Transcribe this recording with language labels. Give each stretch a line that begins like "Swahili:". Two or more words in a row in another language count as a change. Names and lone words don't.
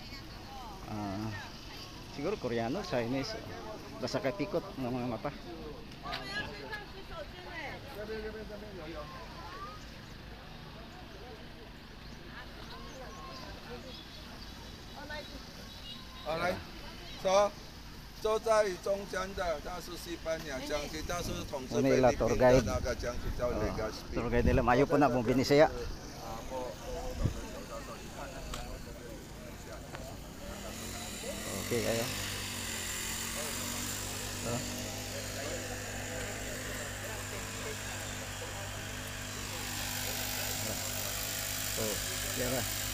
Filipino: Siguro Koreano, Chinese. Basta kay pikot ng mga mata.
English: Alright, so
Chinese: 坐在中间的他是西班牙将军，他是统治菲律宾的那个将军叫雷加斯比。
Filipino: Tour guide nila, mayo po na mong binisaya. Okay kayo. Diyan.